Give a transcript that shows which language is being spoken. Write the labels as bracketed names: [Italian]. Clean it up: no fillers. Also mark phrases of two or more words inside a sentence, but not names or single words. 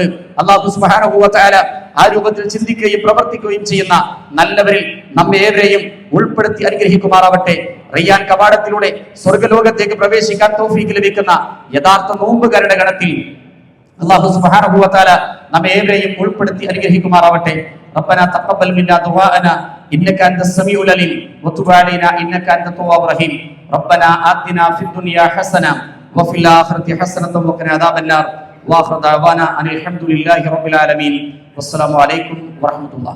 [Arabic] الله سبحانه وتعالى [Malayalam] ആ രൂപത്തിൽ ചിന്തിക്കുകയും പ്രവർത്തിക്കുകയും ചെയ്യുന്ന നല്ലവരിൽ നമ്മെ ഏവരെയും ഉൾപ്പെടുത്തി അനുഗ്രഹിക്കുമാറാവട്ടെ. റയ്യാൻ കവാടത്തിലൂടെ സ്വർഗ്ഗലോകത്തേക്ക് പ്രവേശിക്കാൻ തൗഫീഖ് ലഭിക്കുന്ന യഥാർത്ഥ നോമ്പുകാരുടെ ഗണത്തിൽ [Arabic] الله سبحانه وتعالى [Malayalam] നമ്മെ ഏവരെയും ഉൾപ്പെടുത്തി അനുഗ്രഹിക്കുമാറാവട്ടെ. [Arabic] ربنا تقبل منا دعاءنا انك انت السميع العليم وتب علينا انك انت التواب الرحيم. ربنا آتنا في الدنيا حسنه وفي الاخره حسنه وقنا عذاب النار. واخر دعوانا ان الحمد لله رب العالمين. والسلام عليكم ورحمه الله.